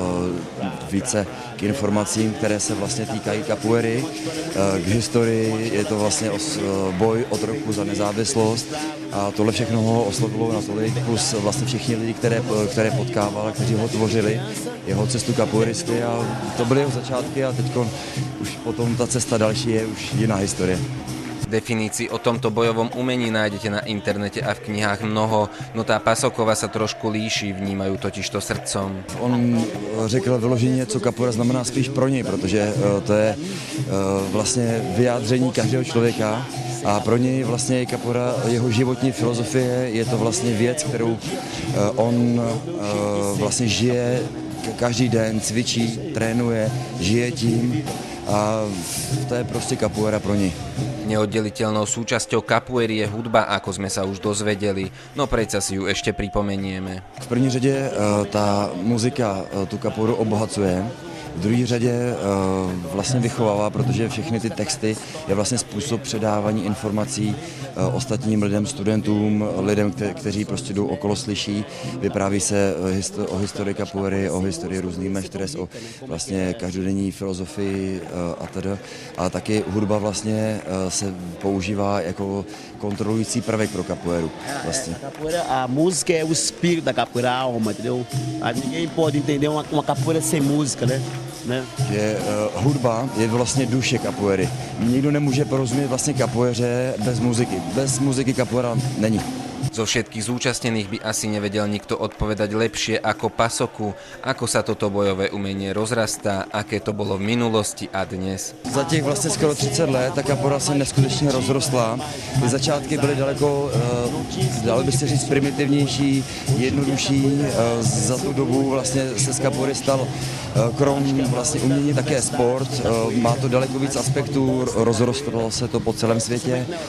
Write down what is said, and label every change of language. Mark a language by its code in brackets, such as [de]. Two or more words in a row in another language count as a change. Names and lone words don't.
[cs] více k informacím, které se vlastně týkají capoeiry, k historii, je to vlastně boj od roku za nezávislost a tohle všechno ho oslovilo natolik, plus vlastně všichni lidi, které potkával, kteří ho tvořili, jeho cestu capoeiristy a to byly jeho začátky a teď už potom ta cesta další je už jiná historie. [sk] Definícií o tomto bojovom umení nájdete na internete a v knihách mnoho, no tá Pasokova sa trošku líši, vnímajú totižto srdcom. [cs] On řekl vyloženě, co capoeira znamená spíš pro něj, protože to je vlastně vyjádření každého člověka a pro něj vlastně capoeira, jeho životní filozofie, je to vlastně věc, kterou on vlastně žije každý den, cvičí, trénuje, žije tím a to je prostě capoeira pro něj. [sk] Neoddeliteľnou súčasťou capoeiry je hudba, ako sme sa už dozvedeli, no predsa si ju ešte pripomenieme. [cs] V první řadě ta muzika tu capoeiru obohacuje, v druhé řadě vlastně vychovává, protože všechny ty texty je vlastně způsob předávání informací ostatním lidem, studentům, lidem, kteří prostě jdou okolo, slyší. Vypráví se o historii capoeiry, o historii různých meštres, o vlastně každodenní filozofii a teda. A taky hudba vlastně se používá jako kontrolující prvek pro capoeiru. Vlastně. [pt] A música é o espírito da capoeira, a alma, entendeu? Ninguém pode entender uma capoeira sem música, né? [cs] Že hudba je vlastně duše capoeiry. Nikdo nemůže porozumět vlastně capoeiře bez muziky. Bez muziky capoeira není. [sk] Zo všetkých zúčastnených by asi nevedel nikto odpovedať lepšie ako Pasoku, ako sa toto bojové umenie rozrastá, aké to bolo v minulosti a dnes. [cs] Za těch vlastně skoro 30 let ta capoeira se neskutečně rozrostla. Ty začátky byly daleko, dalo by se říct, primitivnější, jednodušší. Za tu dobu vlastně se z capoeiry stal krom vlastně umění také sport. Má to daleko víc aspektů, rozrostlo se to po celém světě.